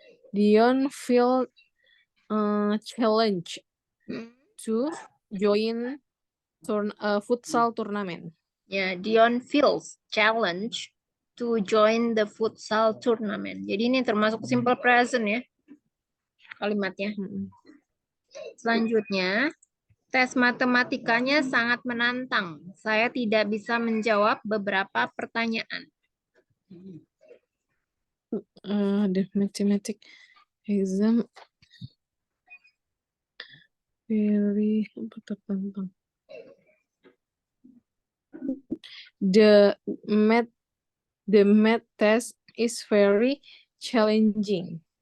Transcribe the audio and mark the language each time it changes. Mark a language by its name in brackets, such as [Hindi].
[English] Dion feel challenge to join futsal tournament. Ya, Dion feels challenge to join the futsal tournament. [Indonesian] Jadi ini termasuk simple present ya kalimatnya. Selanjutnya, tes matematikanya sangat menantang. Saya tidak bisa menjawab beberapa pertanyaan. [English] The mathematic exam very [Indonesian] tertantang. [English] The math test is very challenging.